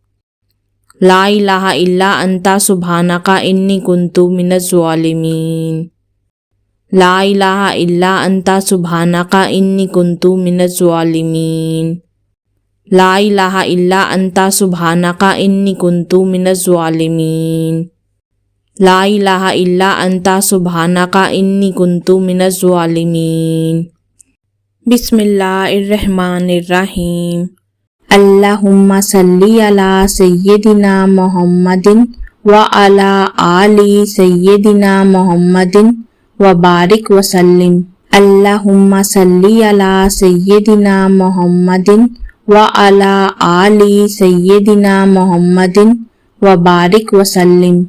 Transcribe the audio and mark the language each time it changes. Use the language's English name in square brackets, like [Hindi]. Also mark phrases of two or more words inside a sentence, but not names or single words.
[Arabic] لا الہ الا انت سبحانک انی کنت من الظالمین، لا الہ الا انت سبحانک انی کنت من الظالمین، لا الہ الا انت سبحانک انی کنت من الظالمین، لا الہ الا انت سبحانک انی کنت من الظالمین۔ بسم اللہ الرحمن الرحیم۔ اللہم صلی علی سیدنا محمد وعلی آل سیدنا محمد وبارک وسلم۔ اللہم صلی علی سیدنا محمد وعلی آل سیدنا محمد وبارک وسلم۔